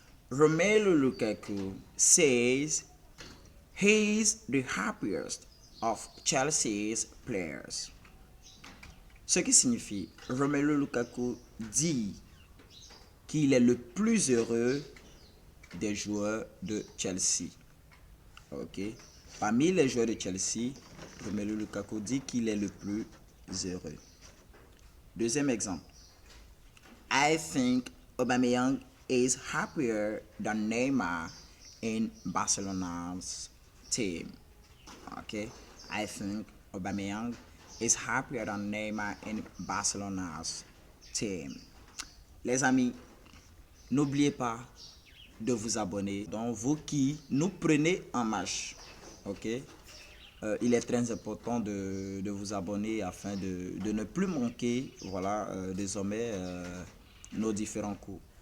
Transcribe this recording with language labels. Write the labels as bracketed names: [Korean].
[English] Romelu Lukaku says he's the happiest of Chelsea's players. [French] Ce qui signifie, Romelu Lukaku dit qu'il est le plus heureux des joueurs de Chelsea. Ok. Parmi les joueurs de Chelsea, Romelu Lukaku dit qu'il est le plus heureux. Deuxième exemple. [English] I think Aubameyang is happier than Neymar in Barcelona's team. Okay, I think Aubameyang is happier than Neymar in Barcelona's team. [French] Les amis, n'oubliez pas de vous abonner. Donc vous qui nous prenez en marche, ok, il est très important de vous abonner afin de ne plus manquer, voilà, désormais nos différents cours.